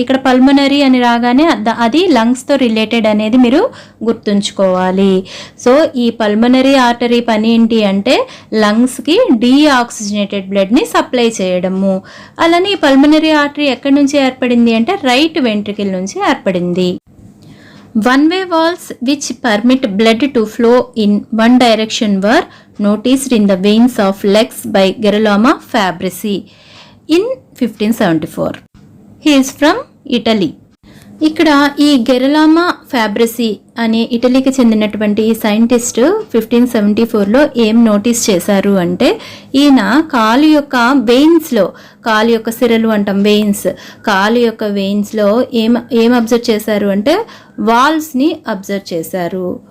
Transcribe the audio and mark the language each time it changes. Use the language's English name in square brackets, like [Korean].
[Telugu] ఇక్కడ పల్మనరీ అని రాగానే అది లంగ్స్తో రిలేటెడ్ అనేది మీరు గుర్తుంచుకోవాలి. సో ఈ పల్మనరీ ఆర్టరీ పని ఏంటి అంటే లంగ్స్కి డీఆక్సిజనేటెడ్ బ్లడ్ని సప్లై చేయడము. అలానే ఈ పల్మనరీ ఆర్టరీ ఎక్కడి నుంచి ఏర్పడింది అంటే రైట్ వెంట్రికిల్ నుంచి ఏర్పడింది. [English] One-way valves which permit blood to flow in one direction were noticed in the veins of legs by Girolamo Fabrizi in 1574. He is from Italy. [Telugu] ఇక్కడ ఈ గెరలామా ఫ్యాబ్రసి అనే ఇటలీకి చెందినటువంటి ఈ సైంటిస్ట్ 1574లో ఏం నోటీస్ చేశారు అంటే, ఈయన కాలు యొక్క వెయిన్స్లో, కాలు యొక్క సిరలు అంటాం వెయిన్స్, కాలు యొక్క వెయిన్స్లో ఏం అబ్జర్వ్ చేశారు అంటే వాల్వ్స్ని అబ్జర్వ్ చేశారు.